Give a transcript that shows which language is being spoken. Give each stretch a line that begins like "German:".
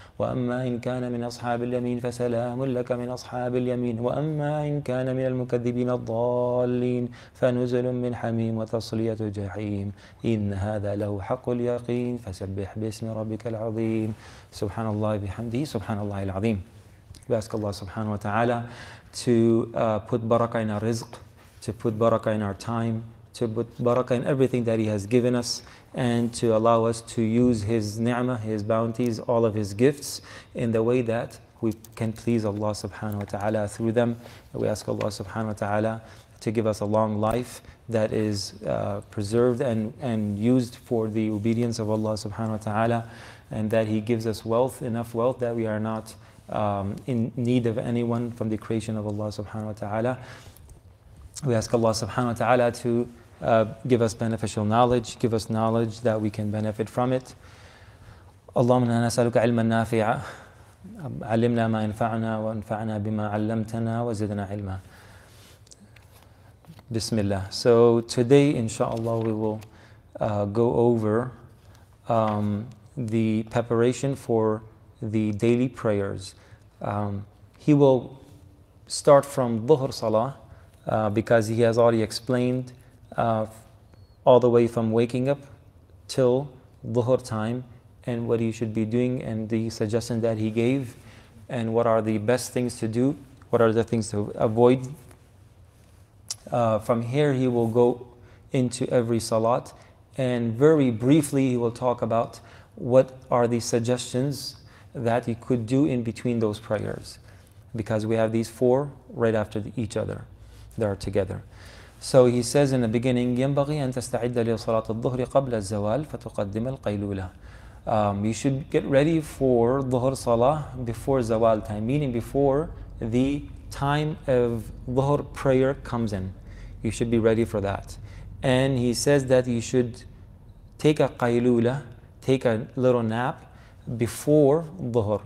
Arabic: وأما إن كان من أصحاب اليمين فسلام لك من أصحاب اليمين وأما إن كان من المكذبين الضالين فنزل من حميم وتصلية جحيم إن هذا له حق اليقين فسبح باسم ربك العظيم سبحان الله بحمده سبحان الله العظيم.
English: We ask Allah subhanahu wa ta'ala to put barakah in our rizq, to put barakah in our time, to put barakah in everything that He has given us, and to allow us to use His ni'mah, His bounties, all of His gifts in the way that we can please Allah subhanahu wa ta'ala through them. We ask Allah subhanahu wa ta'ala to give us a long life that is preserved and used for the obedience of Allah subhanahu wa ta'ala, and that He gives us wealth, enough wealth that we are not in need of anyone from the creation of Allah subhanahu wa ta'ala. We ask Allah subhanahu wa ta'ala to give us beneficial knowledge, give us knowledge that we can benefit from it.
Arabic: اللهم إنا نسألك علما نافعا علمنا ما ينفعنا وانفعنا بما علمتنا وزدنا علما. Bismillah.
English: So today, inshallah, we will go over the preparation for the daily prayers. He will start from Dhuhr Salah because he has already explained all the way from waking up till Dhuhr time and what you should be doing and the suggestion that he gave and what are the best things to do, what are the things to avoid. From here he will go into every salat and very briefly he will talk about what are the suggestions that you could do in between those prayers, because we have these four right after each other. They are together. So he says in the beginning,
Arabic: ينبغي أن تستعد لصلاة الظهر قبل الزوال فتقدم القيلولة.
English: You should get ready for Dhuhr Salah before Zawal time, meaning before the time of Dhuhr prayer comes in. You should be ready for that. And he says that you should take a qaylula, take a little nap before Dhuhr.